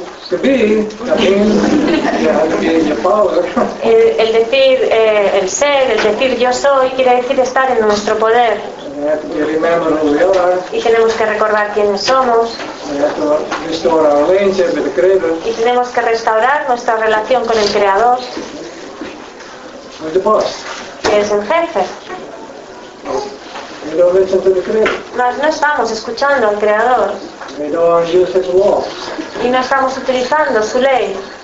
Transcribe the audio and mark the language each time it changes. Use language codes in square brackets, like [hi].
[en] To be, that means you have to be in your power. [es] El decir el ser, el decir yo soy, quiere decir estar en nuestro poder. [en] And you remember who we are. [es] Y tenemos que recordar quiénes somos. [en] And you have to restore our relationship with the Creator. [es] Y tenemos que restaurar nuestra relación con el Creador. [en] The boss. [es] Que es el jefe. [en] We don't listen to the Creator. [es] Mas no estamos escuchando al Creador. [en] We don't use his law. [es] Y no estamos utilizando su ley.